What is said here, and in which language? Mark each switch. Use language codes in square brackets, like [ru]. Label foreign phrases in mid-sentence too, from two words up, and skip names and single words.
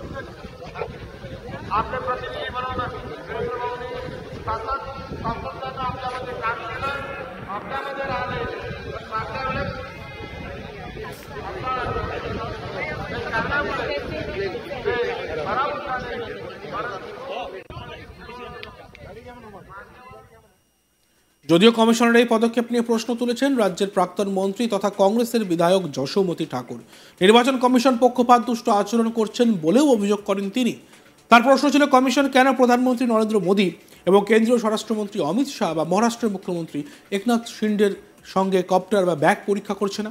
[mr] आपले प्रतिनिधी बनवणं देवेंद्र भाऊंनी सातत्यानं आपल्यामध्ये काम केलं, आपल्यामध्ये राहिले. पण मागच्या वेळेस कारणामुळे ते पराभूत झाले. [bn] যদিও কমিশনের এই পদক্ষেপ নিয়ে প্রশ্ন তুলেছেন রাজ্যের প্রাক্তন মন্ত্রী তথা কংগ্রেসের বিধায়ক যশোমতি ঠাকুর। নির্বাচন কমিশন পক্ষপাতদুষ্ট আচরণ করছেন বলেও অভিযোগ করেন তিনি। তার প্রশ্ন ছিল, কমিশন কেন প্রধানমন্ত্রী নরেন্দ্র মোদী এবং কেন্দ্রীয় স্বরাষ্ট্রমন্ত্রী অমিত শাহ বা মহারাষ্ট্রের মুখ্যমন্ত্রী একনাথ শিন্ডের সঙ্গে কপ্টার বা ব্যাগ পরীক্ষা করছে না?